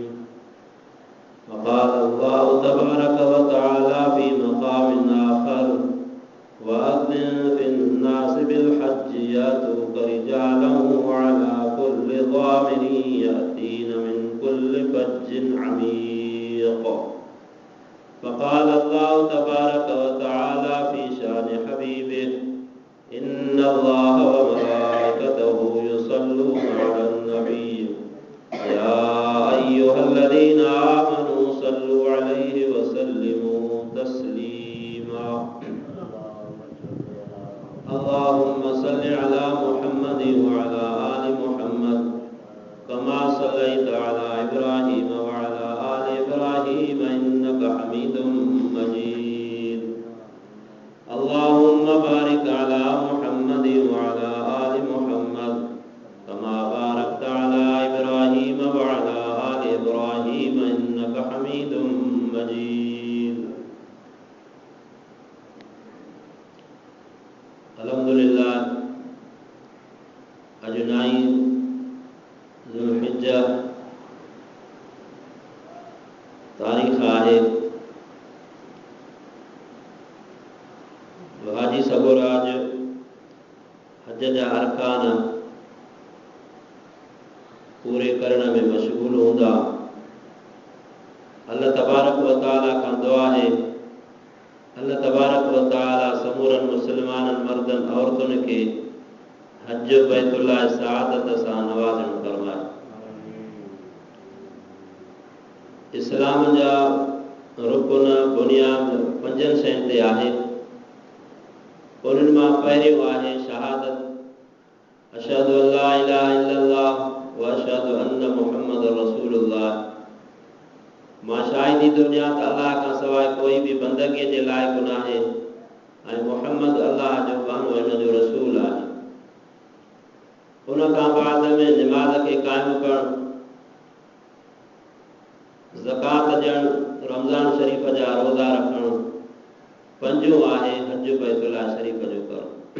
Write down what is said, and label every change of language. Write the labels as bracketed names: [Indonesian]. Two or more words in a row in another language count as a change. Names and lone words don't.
[Arabic] وقال الله تبارك وتعالى في مقام آخر وأذن في الناس بالحج يأتوك رجالا وعلى كل ضامر يأتين من كل فج عميق. وقال الله تبارك وتعالى في شأن حبيبه إن الله وملائكته يصلون على النبي يا أيها الذين آمنوا صلوا عليه وسلموا تسليما. اللهم صل على محمد وعلى آل محمد كما صليت على إبراهيم وعلى آل إبراهيم إنك حميد مجيد. اللهم بارك على محمد وعلى آل محمد كما باركت على إبراهيم وعلى آل إبراهيم إنك حميد مجيد. [Sindhi] अल्हम्दुलिल्लाह अजुनाई ज़ुल्हिज्जा तारीख़ आहे। हाजी सबुराज हज जा अरकान पूरे करण में मशगूल हूंदा। [Arabic] الله تبارك وتعالى [Sindhi] खां दुआ है [Arabic] الله تبارك وتعالى [Sindhi] समूरन मुसलमानन मर्दन औरतुन के हज बैतुल्लाह सआदत सां नवाज़ण फरमाए। इस्लाम जा रुकन बुनियाद पंजन शयुनि ते आहे। उन्हनि मां पहिरियों आहे शहादत [Arabic] أشهد أن لا إله إلا الله وأشهد أن محمدا رسول الله. [Sindhi] मां शाहिदी दुनिया त अल्लाह खां सवाइ कोई भी बंदगीअ जे लाइक़ न आहे ऐं मुहम्मद अल्लाह जो बानो हिन जो रसूल आहे। उन खां बाद में निमाज़ खे क़ाइमु करणु, ज़कात ॾियणु, रमज़ान शरीफ़ जा रोज़ा रखणु, पंजो आहे हज बैतुल्लाह शरीफ़ जो करणु।